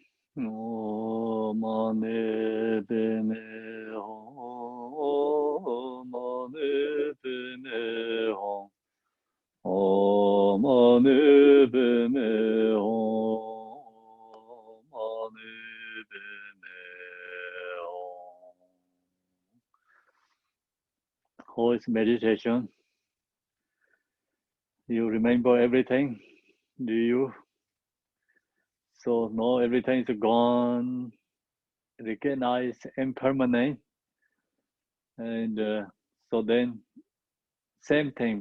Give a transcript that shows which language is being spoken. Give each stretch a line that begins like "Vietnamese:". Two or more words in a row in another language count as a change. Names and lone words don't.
English: O mane bene ho, mane bene ho, o mane bene ho, mane bene ho. How is meditation? You remember everything? Do you? So no, everything is gone. Recognize impermanent, and so then same thing.